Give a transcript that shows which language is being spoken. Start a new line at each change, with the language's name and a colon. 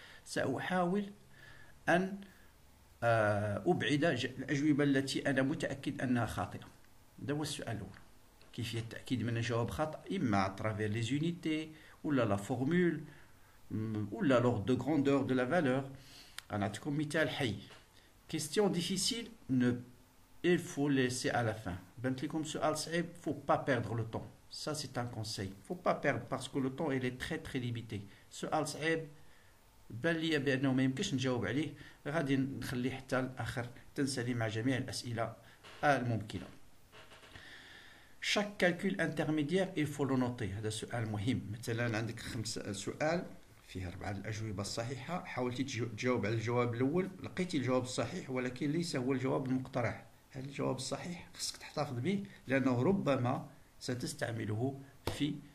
Arabic: سأحاول أن أبعد الأجوبة التي أنا متأكد أنها خاطئة. هذا هو السؤال الأول. كيفية التأكيد من الجواب خطأ؟ إما
French: ترافير لي زونيتي ولا لا فورمول ولا لوغ دو غروندور دو لا فالور.
Arabic: غنعطيكم مثال حي.
French: Question difficile, il faut laisser à la fin.
Arabic: بانت لكم سؤال صعيب،
French: faut pas perdre le temps. Ça c'est un conseil. faut pas perdre parce que le temps il est très très limité.
Arabic: سؤال صعيب بان لي بأنه ما يمكنش نجاوب عليه، غادي نخليه حتى الآخر، تنسالي مع جميع الأسئلة الممكنة.
French: Chaque calcul intermédiaire il faut le noter.
Arabic: هذا سؤال مهم. مثلا عندك 5 سؤال فيه 4 الأجوبة الصحيحة، حاولتي تجاوب على الجواب الأول، لقيتي الجواب الصحيح ولكن ليس هو الجواب المقترح. هذا الجواب الصحيح خصك تحتفظ به، لأنه ربما ستستعمله في